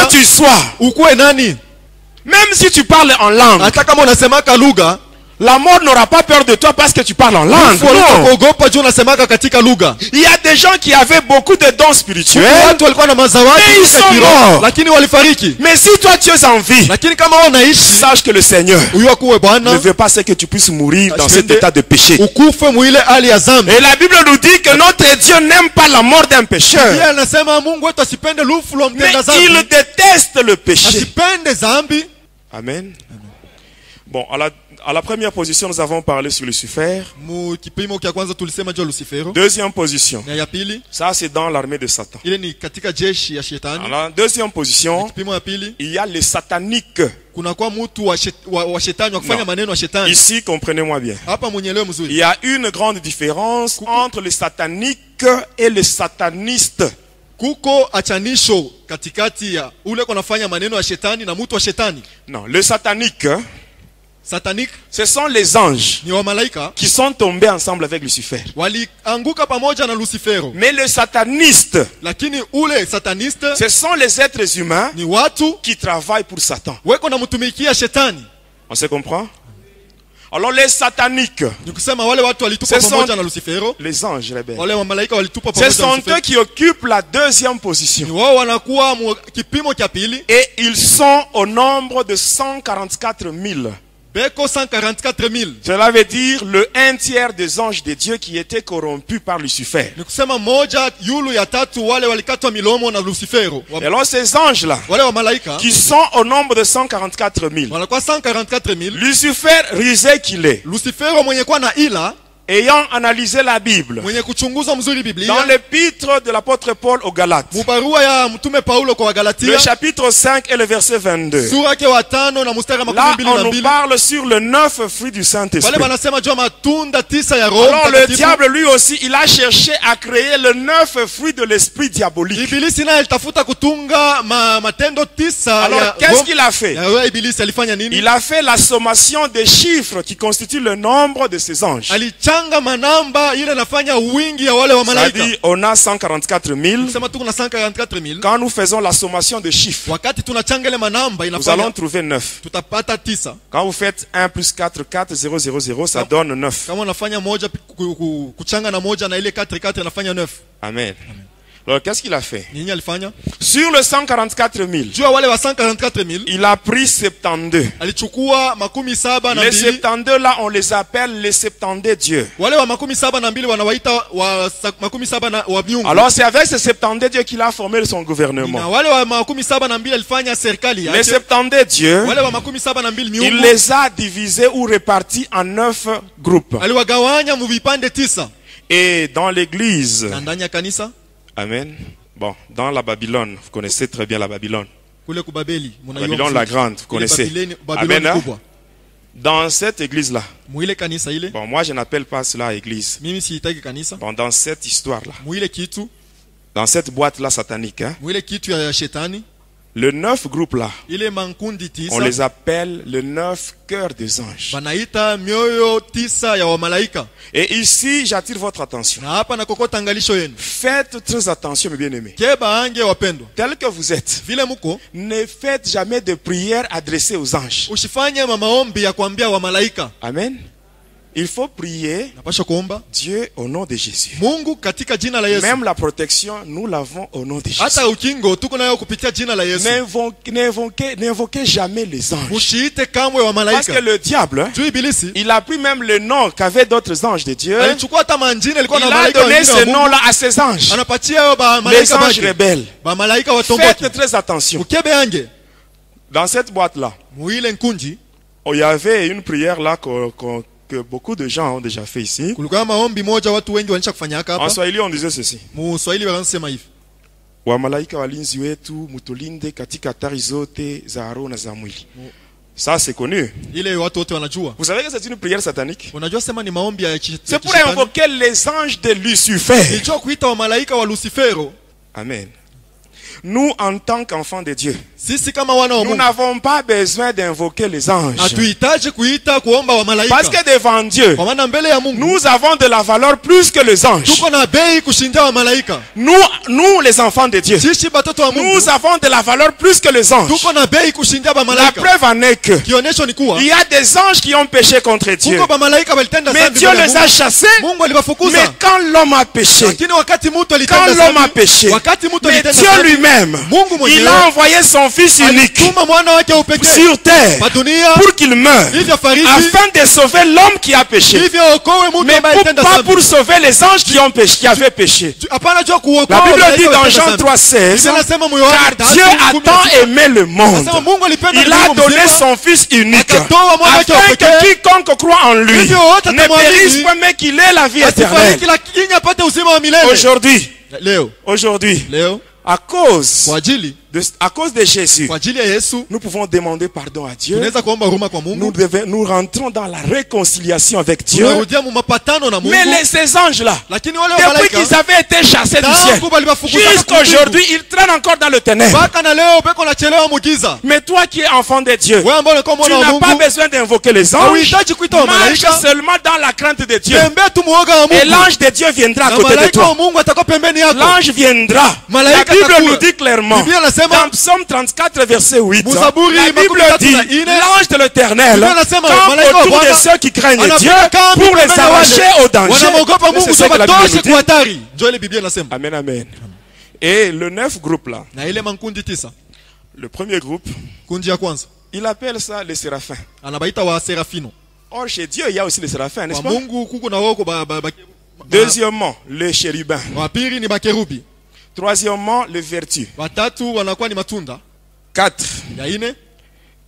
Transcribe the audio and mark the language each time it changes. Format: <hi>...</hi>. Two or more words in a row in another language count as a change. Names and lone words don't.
<fr>que tu sois,</fr> <sw>ukuwe nani,</sw> <fr>même si tu parles en langue,</fr> <sw>hata kama unasemaka lugha,</sw> <fr>la mort n'aura pas peur de toi parce que tu parles en langue.</fr> <sw>lufu</sw> <fr>Non.</fr> <sw>kuogopa juu unasemaka katika lugha.</sw> <fr>Il y a des gens qui avaient beaucoup de dons spirituels,</fr> <sw>Watu walikuwa na mazawadi</sw> <fr>Mais ils</fr> <sw>katika</sw> <fr>sont</fr> <sw>kiroho,</sw> <fr>morts.</fr> <sw>lakini walifariki.</sw> <fr>mais si toi tu es en vie,</fr> <sw>Lakini kama wewe unaishi,</sw> <fr>sache que le Seigneur</fr> <sw>huyo akuwe</sw> <fr>ne</fr> <sw>Bwana,</sw> <fr>veut pas ce que tu puisses mourir dans cet</fr> <sw>Asipende-</sw> <fr>état de péché.</fr> <sw>ukufe mwile hali ya dhambi.</sw> <fr>Et la Bible nous dit que notre Dieu n'aime pas la mort d'un pécheur,</fr> <sw>Yeye anasema Mungu wetu asipende lufu la</sw> <fr>mais</fr> <sw>mtenda</sw> <fr>il</fr> <sw>dhambi,</sw> <fr>déteste le péché.</fr> <sw>asipende dhambi.</sw> <fr>Amen. Bon, à la première position, nous avons parlé sur Lucifer.</fr> <sw>Mu kipimo kia kwanza tulisema juu ya Lucifero,</sw> <fr>Deuxième position,</fr> <sw>na ya pili</sw> <fr>ça c'est dans l'armée de Satan.</fr> <sw>ile ni katika jeshi ya shetani.</sw> <fr>Alors, deuxième position,</fr> <sw>Kipimo ya pili</sw> <fr>il y a les sataniques.</fr> <sw>kuna kwa mtu wa shetani wa kufanya</sw> <fr>Non.</fr> <sw>maneno ya shetani.</sw> <fr>Ici, comprenez-moi bien.</fr> <sw>Hapa mwenyelewe</sw> <fr>Il</fr> <sw>mzuri.</sw> <fr>y a une grande différence entre les sataniques et les satanistes.</fr> <sw>Kuko achanisho katikati ya ule kunafanya maneno ya shetani na mtu wa shetani.</sw> <fr>Non, les sataniques,</fr> <sw>Satanic</sw> <fr>ce sont les anges</fr> <sw>ni wa malaika</sw> <fr>qui sont tombés ensemble avec Lucifer.</fr> <sw>walianguka pamoja na Lucifero.</sw> <fr>Mais les satanistes,</fr> <sw>Lakini ule sataniste</sw> <fr>ce sont les êtres humains</fr> <sw>ni watu</sw> <fr>qui travaillent pour Satan.</fr> <sw>weko na mtumikia shetani.</sw> <fr>On se comprend? Alors les sataniques,</fr> <sw>Ni kusema wale watu walitupa</sw> <fr>Ce sont-</fr> <sw>pamoja na Lucifero,</sw> <fr>les anges rebelles,</fr> <sw>wale wa malaika walitupa</sw> <fr>ce</fr> <sw>pamoja na</sw> <fr>sont</fr> <sw>Lucifero.</sw> <fr>eux qui occupent la deuxième</fr> <sw>Ni</sw> <fr>position.</fr> <sw>wao wanakuwa kipimo cha pili.</sw> <fr>Et ils sont au nombre de 144 000.</fr> <sw>Beko 144,000.</sw> <fr>Cela veut dire le 1/3 des anges de Dieu qui étaient corrompus par Lucifer.</fr> <sw>Ni kusema moja yulu ya tatu wale walikatwa milomo na Lucifero.</sw> <fr>Et alors ces anges-là,</fr> <sw>Wale wa malaika</sw> <fr>qui sont au nombre de 144 000,</fr> <sw>wanakuwa 144,000.</sw> <fr>Lucifer, rusé qu'il est,</fr> <sw>Lucifero mwenye kwa na ila</sw> <fr>ayant analysé la Bible,</fr> <sw>mwenye kuchunguza mzuri</sw> <fr>dans</fr> <sw>Biblia,</sw> <fr>l'épître de l'apôtre Paul aux Galates,</fr> <sw>mubarua ya mtume Paulo kwa</sw> <fr>le</fr> <sw>Wagalatia,</sw> <fr>chapitre 5 et le verset 22.</fr> <sw>sura yake wa 5 na mstari wa</sw> <fr>Là, on nous</fr> <sw>22.</sw> <fr>parle sur le 9 fruits du</fr> <sw>Wale</sw> <fr>Saint-Esprit.</fr> <sw>wanasema jua matunda 9 ya Roho</sw> <fr>Alors le</fr> <sw>Mtakatifu.</sw> <fr>diable lui aussi, il a cherché à créer le 9 fruits de l'esprit diabolique.</fr> <sw>Ibilisi naye alitafuta kutunga matendo 9</sw> <fr>Alors</fr> <sw>ya</sw> <fr>qu'est-ce</fr> <sw>Roho.</sw> <fr>qu'il a fait?</fr> <sw>Ya wewe Ibilisi alifanya nini?</sw> <fr>Il a fait la sommation des chiffres qui constituent le nombre de ses anges.</fr> <sw>Alichanga manamba ile nafanya wingi ya wale wa</sw> <fr>Ça</fr> <sw>malaika.</sw> <fr>dit, on a 144 000.</fr> <sw>Sema tuko na 144,000.</sw> <fr>Quand nous faisons la sommation de chiffres,</fr> <sw>Wakati tunachanga ile manamba</sw> <fr>nous allons</fr> <sw>inafanya</sw> <fr>trouver 9.</fr> <sw>tutapata 9.</sw> <fr>Quand vous faites 1 plus 4, 4, 0, 0, 0, ça donne 9.</fr> <sw>Kama unafanya moja kuchanga na moja na ile 4 inafanya 9.</sw> <fr>Amen. Alors qu'est-ce qu'il a fait?</fr> <sw>Nini alifanya?</sw> <fr>Sur le 144 000,</fr> <sw>Jua wale wa 144,000</sw> <fr>il a pris 72.</fr> <sw>alichukua 72</sw> <fr>Les 72 là, on les appelle les 72 dieux.</fr> <sw>wale wa 72 wanawaita wa 70 wa miungu.</sw> <fr>Alors c'est avec ces 72 dieux qu'il a formé son</fr> <sw>Na</sw> <fr>gouvernement.</fr> <sw>wale wa 72 alifanya serikali</sw> <fr>Les</fr> <sw>yake.</sw> <fr>72 dieux,</fr> <sw>Wale wa 72</sw> <fr>il</fr> <sw>miungu</sw> <fr>les a divisés ou répartis en 9 groupes.</fr> <sw>aliwagawanya mu vipande 9.</sw> <fr>Et dans l'église,</fr> <sw>Na ndani ya kanisa</sw> <fr>amen. Bon, dans la Babylone, vous connaissez très bien la Babylone.</fr> <sw>kule kubabeli</sw> <fr>Babylone la grande, vous connaissez. Amen. Hein? Dans cette église-là,</fr> <sw>Muile kanisa ile.</sw> <fr>bon, moi je n'appelle pas cela église.</fr> <sw>Mimi siitaki kanisa.</sw> <fr>Bon, dans cette histoire-là,</fr> <sw>Muile kitu,</sw> <fr>dans cette boîte-là satanique, hein,</fr> <sw>muile kitu ya shetani.</sw> <fr>le 9 groupes-là,</fr> <sw>Ile mankundi</sw> <fr>on</fr> <sw>9</sw> <fr>les appelle le 9 cœurs des anges.</fr> <sw>banaita mioyo 9 ya wamalaika.</sw> <fr>Et ici, j'attire votre attention.</fr> <sw>Na hapa nakokota angalisho yenu.</sw> <fr>Faites très attention, mes bien-aimés.</fr> <sw>Keba ange wapendwa.</sw> <fr>Tel que vous êtes,</fr> <sw>Vile muko,</sw> <fr>ne faites jamais de prières adressées aux anges.</fr> <sw>usifanye maombi ya kuambia wamalaika.</sw> <fr>Amen. Il faut prier</fr> <sw>Napasha kuomba</sw> <fr>Dieu au nom de Jésus.</fr> <sw>Mungu katika jina la Yesu.</sw> <fr>Même la protection, nous l'avons au nom de Jésus.</fr> <sw>Hata ukingo tuko nayo kupitia jina la Yesu.</sw> <fr>N'invoquez jamais les anges.</fr> <sw>Mushiite kamwe wa</sw> <fr>Parce</fr> <sw>malaika.</sw> <fr>que le diable, hein,</fr> <sw>Juu ibilisi</sw> <fr>il a pris même le nom qu'avaient d'autres anges de Dieu.</fr> <sw>alichukua hata manjina ilikuwa</sw> <fr>Il</fr> <sw>na</sw> <fr>a</fr> <sw>malaika</sw> <fr>donné</fr> <sw>wengine wa</sw> <fr>ce</fr> <sw>Mungu.</sw> <fr>nom-là à ces anges.</fr> <sw>Anapatia hao ba</sw> <fr>Les</fr> <sw>malaika</sw> <fr>anges</fr> <sw>bake.</sw> <fr>rebelles.</fr> <sw>Ba malaika watomboki.</sw> <fr>Faites très attention.</fr> <sw>Ukebe ange.</sw> <fr>Dans cette boîte-là,</fr> <sw>Muile nkunji.</sw> <fr>il y avait une prière là que beaucoup de gens ont déjà fait ici.</fr> <sw>Kulikuwa maombi moja watu wengi wanisha kufanyaka</sw> <fr>En</fr> <sw>hapa.</sw> <fr>Swahili, on disait ceci.</fr> <sw>Mu Swahili wanasema hivi. Wamalaika walinzi wetu mutulinde katika hatari zote za roho na za mwili.</sw> <fr>Ça c'est connu.</fr> <sw>Ile watu wote wanajua.</sw> <fr>Vous savez que c'est une prière satanique.</fr> <sw>Unajua sema ni maombi ya</sw> <fr>C'est pour invoquer les anges de Lucifer.</fr> <sw>Nicho kuita wa malaika wa Lucifero.</sw> <fr>Amen. Nous, en tant qu'enfants de Dieu,</fr> <sw>Sisi kama wana wa</sw> <fr>nous</fr> <sw>Mungu</sw> <fr>n'avons pas besoin d'invoquer les anges.</fr> <sw>hatuhitaji kuita kuomba wa malaika.</sw> <fr>Parce que devant Dieu,</fr> <sw>Kwa maana mbele ya Mungu</sw> <fr>nous avons de la valeur plus que les anges.</fr> <sw>tuko na bei kushinda wa malaika.</sw> <fr>Nous les enfants de Dieu,</fr> <sw>Sisi batoto wa Mungu</sw> <fr>nous avons de la valeur plus que les anges.</fr> <sw>tuko na bei kushinda ba</sw> <fr>La</fr> <sw>malaika.</sw> <fr>preuve en est que</fr> <sw>Kionyesho ni kuwa</sw> <fr>il y a des anges qui ont péché contre Dieu.</fr> <sw>kuko ba malaika walitenda</sw> <fr>Mais</fr> <sw>dhambi</sw> <fr>Dieu</fr> <sw>mbele ya</sw> <fr>les a</fr> <sw>Mungu.</sw> <fr>chassés.</fr> <sw>Mungu aliwafukuza.</sw> <fr>Mais quand l'homme a péché,</fr> <sw>Lakini wakati mtu</sw> <fr>quand</fr> <sw>alitenda</sw> <fr>l'homme a</fr> <sw>dhambi,</sw> <fr>péché,</fr> <sw>wakati mtu</sw> <fr>mais</fr> <sw>alitenda</sw> <fr>Dieu</fr> <sw>dhambi,</sw> <fr>lui-même,</fr> <sw>Mungu</sw> <fr>il</fr> <sw>mwenyewe</sw> <fr>a envoyé son fils unique</fr> <sw>alituma mwana wake wa upekee</sw> <fr>sur terre</fr> <sw>pa dunia</sw> <fr>pour qu'il meure,</fr> <sw>ili afariki</sw> <fr>afin de sauver l'homme qui a péché.</fr> <sw>hivyo okoe mtu</sw> <fr>Mais</fr> <sw>ambaye alitenda</sw> <fr>pas</fr> <sw>dhambi.</sw> <fr>pour sauver les anges qui ont péché, qui avaient péché.</fr> <sw>Hapana jua kuokoa</sw> <fr>La Bible</fr> <sw>malaika</sw> <fr>dit dans</fr> <sw>walitenda</sw> <fr>Jean</fr> <sw>dhambi.</sw> <fr>3,16,</fr> <sw>Biblia inasema moyo wake</sw> <fr>car Dieu a tant aimé le monde,</fr> <sw>Anasema Mungu alipenda</sw> <fr>il a</fr> <sw>ulimwengu</sw> <fr>donné</fr> <sw>mzima,</sw> <fr>son fils unique,</fr> <sw>akatoa mwana wake wa</sw> <fr>afin</fr> <sw>pekee,</sw> <fr>que quiconque croit en lui</fr> <sw>hivyo wote</sw> <fr>ne</fr> <sw>atamwamini,</sw> <fr>périsse pas, mais qu'il ait la vie</fr> <sw>asifariki</sw> <fr>éternelle.</fr> <sw>lakini apate uzima wa milele.</sw> <fr>Aujourd'hui,</fr> <sw>Leo</sw> <fr>à cause</fr> <sw>kwa ajili</sw> <fr>de Jésus,</fr> <sw>kwa ajili ya Yesu</sw> <fr>nous pouvons demander pardon à Dieu.</fr> <sw>tunaweza kuomba huruma kwa Mungu.</sw> <fr>Nous rentrons dans la réconciliation avec Dieu.</fr> <sw>Tunarudia mu mapatano na Mungu.</sw> <fr>Mais ces anges-là,</fr> <sw>Lakini wale wa</sw> <fr>depuis</fr> <sw>malaika</sw> <fr>qu'ils avaient été chassés du ciel,</fr> <sw>tangu balibafukuza</sw> <fr>jusqu'à aujourd'hui, ils traînent encore dans le ténèbre.</fr> <sw>mpaka na leo beko nachelewa mugiza.</sw> <fr>Mais toi qui es enfant de Dieu,</fr> <sw>Wewe ambao unakuwa</sw> <fr>tu</fr> <sw>mwana wa</sw> <fr>n'as pas</fr> <sw>Mungu</sw> <fr>besoin d'invoquer les anges.</fr> <sw>hauhitaji kuita wa</sw> <fr>Marche</fr> <sw>malaika.</sw> <fr>seulement dans la crainte de Dieu.</fr> <sw>Tembea tu muoga wa</sw> <fr>Et</fr> <sw>Mungu.</sw> <fr>l'ange de Dieu viendra à</fr> <sw>Na</sw> <fr>côté de</fr> <sw>malaika wa</sw> <fr>toi.</fr> <sw>Mungu atakuwa pembeni yako.</sw> <fr>L'ange viendra. La</fr> <sw>Malaika</sw> <fr>Bible</fr> <sw>atakuwa.</sw> <fr>nous dit clairement,</fr> <sw>Biblia inasema</sw> <fr>dans Psaume 34, verset 8,</fr> <sw>Musaburi</sw> <fr>la Bible</fr> <sw>makumi tatu</sw> <fr>dit,</fr> <sw>na ine,</sw> <fr>l'ange de l'Éternel</fr> <sw>Biblia inasema,</sw> <fr>campe</fr> <sw>malaika wa</sw> <fr>autour de</fr> <sw>Bwana</sw> <fr>ceux qui craignent</fr> <sw>anapiga</sw> <fr>Dieu</fr> <sw>kambi</sw> <fr>pour les</fr> <sw>pembeni ya wale</sw> <fr>arracher au danger.</fr> <sw>wanamwogopa</sw> <fr>Mais</fr> <sw>Mungu</sw> <fr>c'est ça que la Bible</fr> <sw>tuwatoshe</sw> <fr>nous dit.</fr> <sw>kwa hatari. Ndio ile Biblia inasema.</sw> <fr>Amen, amen. Et le 9 groupe là,</fr> <sw>Na ile mankundi 9.</sw> <fr>le premier groupe,</fr> <sw>Kundi ya kwanza</sw> <fr>il appelle ça les séraphins.</fr> <sw>anabaita wa serafino.</sw> <fr>Or, chez Dieu, il y a aussi les séraphins, n'est-ce</fr> <sw>Kwa</sw> <fr>pas?</fr> <sw>Mungu kuko na wako</sw> <fr>Deuxièmement, les chérubins.</fr> <sw>wa pili ni bakerubi.</sw> <fr>Troisièmement, les vertus.</fr> <sw>Watatu wanakuwa ni matunda.</sw> <fr>4,</fr> <sw>Ya ine</sw>